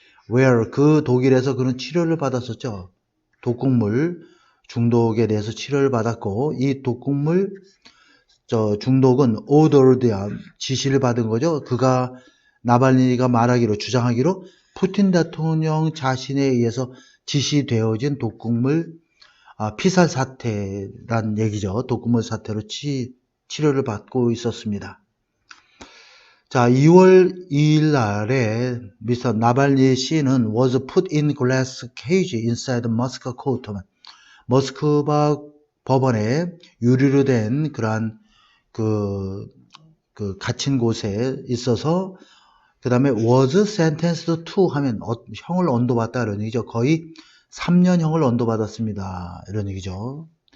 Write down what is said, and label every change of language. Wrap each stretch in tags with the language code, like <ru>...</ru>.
<ko>where 그 독일에서 그는 치료를 받았었죠. 독극물 중독에 대해서 치료를 받았고 이 독극물 중독은 ordered 지시를 받은 거죠. 그가 나발니가 주장하기로 푸틴 대통령 자신에 의해서 지시되어진 독극물 피살 사태란 얘기죠. 독극물 사태로 치료를 받고 있었습니다. 자, 2월 2일 날에 미스터 나발니 씨는</ko> <en>was put in glass cage inside Moscow court.</en> <ko>모스크바 법원에 유리로 된 그러한 그 갇힌 곳에 있어서 그 다음에</ko> <en>was sentenced to</en> <ko>하면 형을 언도받다 이런 얘기죠. 거의 3년형을 언도받았습니다. 이런 얘기죠.</ko>